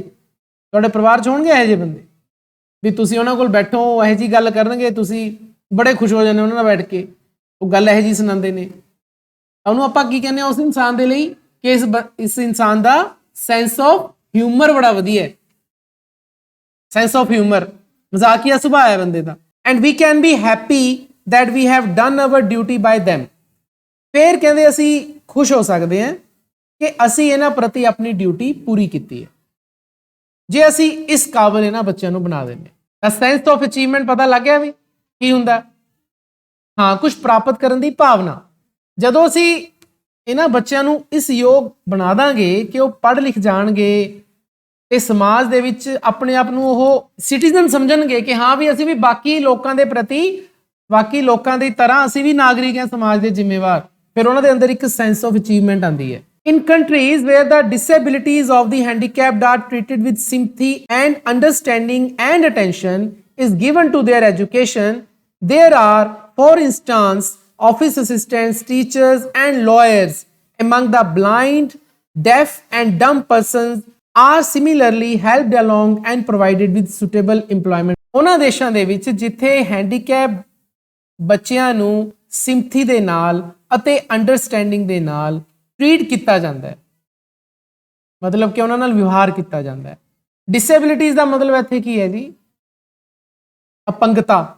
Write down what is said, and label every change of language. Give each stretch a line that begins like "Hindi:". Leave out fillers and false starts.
Punjabi: ਤੁਹਾਡੇ ਪਰਿਵਾਰ 'ਚ ਹੋਣਗੇ ਇਹੋ ਜਿਹੇ ਬੰਦੇ ਵੀ ਤੁਸੀਂ ਉਹਨਾਂ ਕੋਲ ਬੈਠੋ, ਇਹੋ ਜਿਹੀ ਗੱਲ ਕਰਨਗੇ, ਤੁਸੀਂ ਬੜੇ ਖੁਸ਼ ਹੋ ਜਾਂਦੇ ਉਹਨਾਂ ਨਾਲ ਬੈਠ ਕੇ, ਉਹ ਗੱਲ ਇਹੋ ਜਿਹੀ ਸੁਣਾਉਂਦੇ ਨੇ। ਉਹਨੂੰ ਆਪਾਂ ਕੀ ਕਹਿੰਦੇ ਹਾਂ ਉਸ ਇਨਸਾਨ ਦੇ ਲਈ? ਕਿ ਇਸ ਇਨਸਾਨ ਦਾ ਸੈਂਸ ਆਫ ਹਿਊਮਰ ਬੜਾ ਵਧੀਆ ਹੈ। ਸੈਂਸ ਆਫ ਹਿਊਮਰ, ਮਜ਼ਾਕੀਆ ਸੁਭਾਅ ਹੈ ਬੰਦੇ ਦਾ।
English: And we can be happy that we have done our duty by them।
Punjabi: ਫਿਰ ਕਹਿੰਦੇ ਅਸੀਂ ਖੁਸ਼ ਹੋ ਸਕਦੇ ਹਾਂ ਕਿ ਅਸੀਂ ਇਹਨਾਂ ਪ੍ਰਤੀ ਆਪਣੀ ਡਿਊਟੀ ਪੂਰੀ ਕੀਤੀ ਹੈ ਜੇ ਅਸੀਂ ਇਸ ਕਾਬਿਲ ਇਹਨਾਂ ਬੱਚਿਆਂ ਨੂੰ ਬਣਾ ਦਿੰਦੇ। ਤਾਂ ਸੈਂਸ ਆਫ ਅਚੀਵਮੈਂਟ ਪਤਾ ਲੱਗ ਗਿਆ ਵੀ ਕੀ ਹੁੰਦਾ? ਹਾਂ, ਕੁਝ ਪ੍ਰਾਪਤ ਕਰਨ ਦੀ ਭਾਵਨਾ। ਜਦੋਂ ਅਸੀਂ ਇਹਨਾਂ ਬੱਚਿਆਂ ਨੂੰ ਇਸ ਯੋਗ ਬਣਾ ਦਾਂਗੇ ਕਿ ਉਹ ਪੜ੍ਹ ਲਿਖ ਜਾਣਗੇ ਤੇ ਸਮਾਜ ਦੇ ਵਿੱਚ ਆਪਣੇ ਆਪ ਨੂੰ ਉਹ ਸਿਟੀਜ਼ਨ ਸਮਝਣਗੇ ਕਿ ਹਾਂ ਵੀ ਅਸੀਂ ਵੀ ਬਾਕੀ ਲੋਕਾਂ ਦੇ ਪ੍ਰਤੀ, ਬਾਕੀ ਲੋਕਾਂ ਦੀ ਤਰ੍ਹਾਂ ਅਸੀਂ ਵੀ ਨਾਗਰਿਕ ਹਾਂ, ਸਮਾਜ ਦੇ ਜ਼ਿੰਮੇਵਾਰ। ਫਿਰ ਉਹਨਾਂ ਦੇ ਅੰਦਰ ਇੱਕ ਸੈਂਸ ਆਫ ਅਚੀਵਮੈਂਟ ਆਉਂਦੀ ਹੈ।
English: In countries where the disabilities of the handicapped are treated with sympathy and understanding and attention is given to their education, there are, for instance, office assistants, teachers and lawyers among the blind, deaf and dumb persons are similarly helped along and provided with suitable employment।
Punjabi: ਉਹਨਾਂ ਦੇਸ਼ਾਂ ਦੇ ਵਿੱਚ ਜਿੱਥੇ handicap ਬੱਚਿਆਂ ਨੂੰ sympathy ਦੇ ਨਾਲ ਅਤੇ ਅੰਡਰਸਟੈਂਡਿੰਗ ਦੇ ਨਾਲ ਟ੍ਰੀਟ ਕੀਤਾ ਜਾਂਦਾ ਹੈ, ਮਤਲਬ ਕਿ ਉਹਨਾਂ ਨਾਲ ਵਿਵਹਾਰ ਕੀਤਾ ਜਾਂਦਾ ਹੈ। ਡਿਸੇਬਿਲਿਟੀਜ਼ ਦਾ ਮਤਲਬ ਇੱਥੇ ਕੀ ਹੈ ਜੀ? ਅਪੰਗਤਾ।